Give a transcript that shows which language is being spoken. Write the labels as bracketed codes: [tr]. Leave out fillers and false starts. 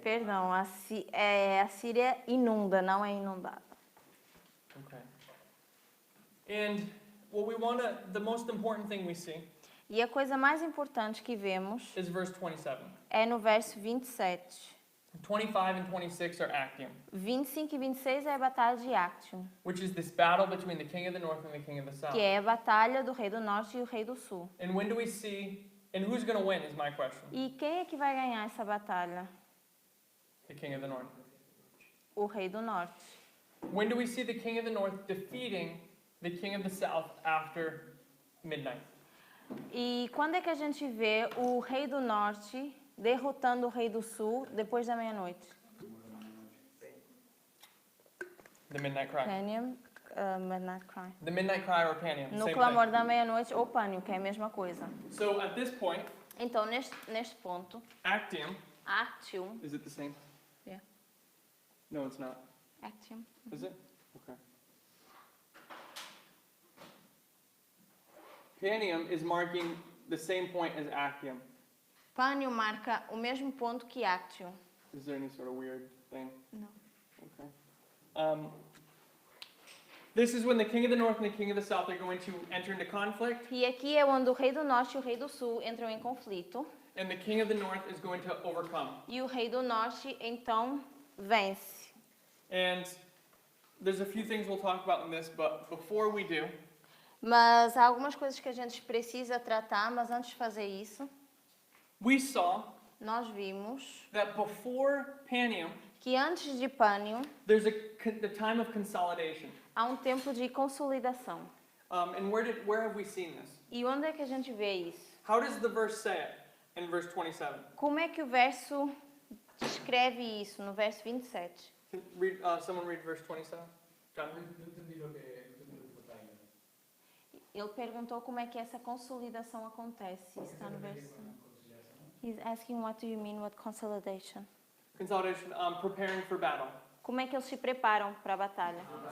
[pt] Perdão, a Síria inunda, não é inundada. [en] Okay. And what we want to, the most important thing we see [pt] E a coisa mais importante que vemos [en] is verse 27. [pt] é no verso 27. [en] 25 and 26 are Actium, [pt] 25 e 26 é a batalha de Actium, [en] which is this battle between the king of the north and the king of the south. [pt] que é a batalha do rei do norte e o rei do sul. [en] And when do we see, and who's going to win is my question. [pt] E quem é que vai ganhar essa batalha? [en] The king of the north. [pt] O rei do norte. [en] When do we see the king of the north defeating the king of the south after midnight? [pt] E quando é que a gente vê o rei do norte derrotando o rei do sul depois da meia-noite? [en] The midnight cry. Panium, Midnight Cry. The midnight cry or Panium, [pt] No [en] same [pt] clamor [en] thing. [pt] da meia-noite ou pânico, que é a mesma coisa. [en] So at this point, [pt] Então, neste ponto, [en] Actium, [pt] Actium, [en] is it the same? Yeah. No, it's not. Actium, Is it? Okay. Panium is marking the same point as Actium. [pt] Pânium marca o mesmo ponto que Actium. [en] Is there any sort of weird thing? No. Okay. This is when the king of the north and the king of the south are going to enter into conflict, [pt] E aqui é onde o rei do norte e o rei do sul entram em conflito. [en] and the king of the north is going to overcome. [pt] E o rei do norte, então, vence. [en] And there's a few things we'll talk about in this, but before we do, [pt] Mas há algumas coisas que a gente precisa tratar, mas antes de fazer isso, [en] we saw [pt] nós vimos [en] that before Panium, [pt] que antes de Pânium [en] there's the time of consolidation. [pt] há um tempo de consolidação. [en] And where have we seen this? [pt] E onde é que a gente vê isso? [en] How does the verse say it in verse 27? [pt] Como é que o verso descreve isso no verso 27? [en] Someone read verse 27? John? [pt] Não entendi o que botar ainda. Ele perguntou como é que essa consolidação acontece. Isso está no verso. [en] He's asking what do you mean with consolidation? Consolidation, preparing for battle. [pt] Como é que eles se preparam para a batalha?